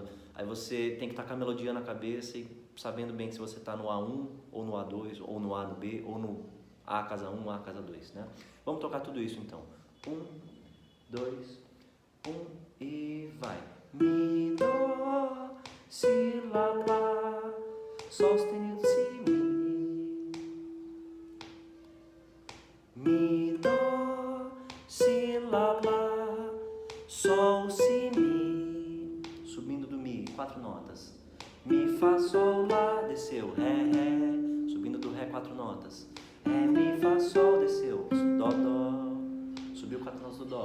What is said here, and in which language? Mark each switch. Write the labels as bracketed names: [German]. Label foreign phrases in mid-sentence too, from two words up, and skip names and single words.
[Portuguese] Aí você tem que estar com a melodia na cabeça e sabendo bem se você está no A1, ou no A2, ou no A no B, ou no A casa 1, A casa 2, né? Vamos tocar tudo isso então. 1, 2, 1 e vai. Mi, dó, si, lá, lá, sol sustenido, si, mi, dó, si, lá, lá, sol, si, mi, subindo do mi, 4 notas. Mi, fá, sol, lá, desceu, ré, ré, subindo do ré, 4 notas. Ré, mi, fá, sol, desceu, dó, dó, subiu 4 notas do dó.